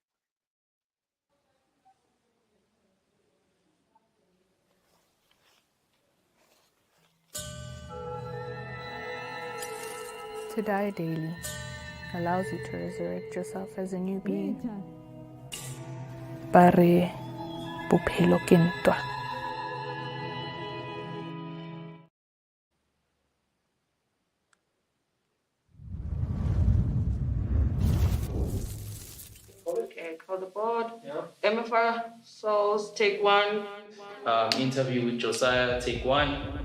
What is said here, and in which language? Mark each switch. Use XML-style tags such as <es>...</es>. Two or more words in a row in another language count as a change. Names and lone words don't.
<en>To die daily allows you to resurrect yourself as a new being.</en> <st>Pare bophelo ke ntwa.</st> <en>Okay, call the board. Amapiano, Souls, take one. Interview with Josiah, take one.</en>